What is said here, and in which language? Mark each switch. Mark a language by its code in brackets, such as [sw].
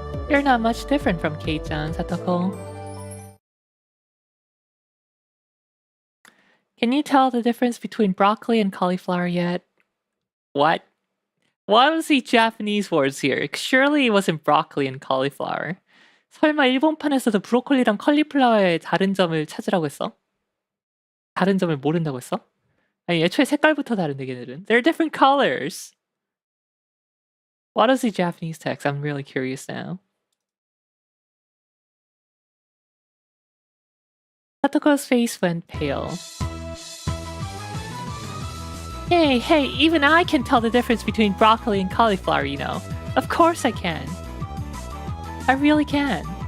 [en] You're not much different from Kei-chan, Satoko. Can you tell the difference between broccoli and cauliflower yet? What? Why was he Japanese words here? Surely it wasn't broccoli and cauliflower. [ko] 설마 일본판에서도 브로콜리랑 컬리플라워의 다른 점을 찾으라고 했어? 다른 점을 모른다고 했어? 아니 애초에 색깔부터 다른데 걔네들은. [en] They're different colors. What is the Japanese text? I'm really curious now. Satoko's face went pale. Hey, even I can tell the difference between broccoli and cauliflower, you know. Of course I can. I really can.